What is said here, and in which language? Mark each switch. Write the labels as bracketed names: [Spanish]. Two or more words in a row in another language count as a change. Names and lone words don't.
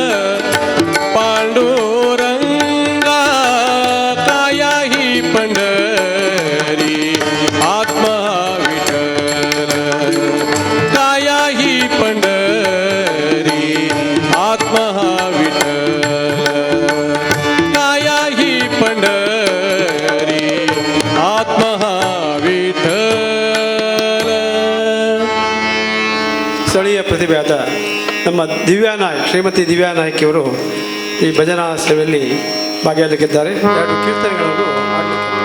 [Marathi] पांडुरंगा काया ही पंढरी, आत्मा विठ्ठल, काया ही पंढरी, आत्मा विठ्ठल, काया ही पंढरी, आत्मा विठ्ठल. [Kannada] ಸ್ಥಳೀಯ ಪ್ರತಿಭೆಯಾದ ನಮ್ಮ ದಿವ್ಯಾ ನಾಯಕ್, ಶ್ರೀಮತಿ ದಿವ್ಯಾ ನಾಯಕ್ ಇವರು ಈ ಭಜನಾ ಸೇವೆಯಲ್ಲಿ ಭಾಗಿಯಾಗಲಿಕ್ಕಿದ್ದಾರೆ. 2 ಕೀರ್ತನೆಗಳನ್ನು ಹಾಡಲಿಕ್ಕೆ